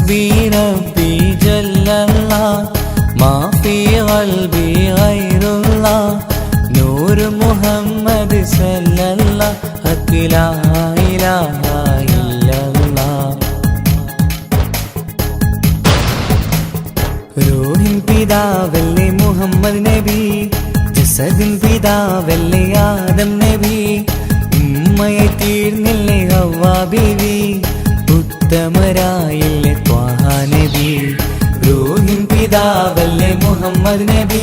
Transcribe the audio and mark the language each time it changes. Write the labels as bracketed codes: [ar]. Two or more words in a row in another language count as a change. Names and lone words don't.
[ar] ربي جل الله ما في قلبي غير الله نور محمد صلى الله حق لا إله إلا الله [ml] റൂഹിൻ പിതാവല്ലേ മുഹമ്മദ് നബി ജസദിൻ പിതാവല്ലേ ആദം നബി ഉമ്മയെ തീർന്നില്ലേ ഹവ്വാ ബീവി ഉത്തമരായില്ലേ ത്വാഹ നബി റൂഹിൻ പിതാവല്ലേ മുഹമ്മദ് നബി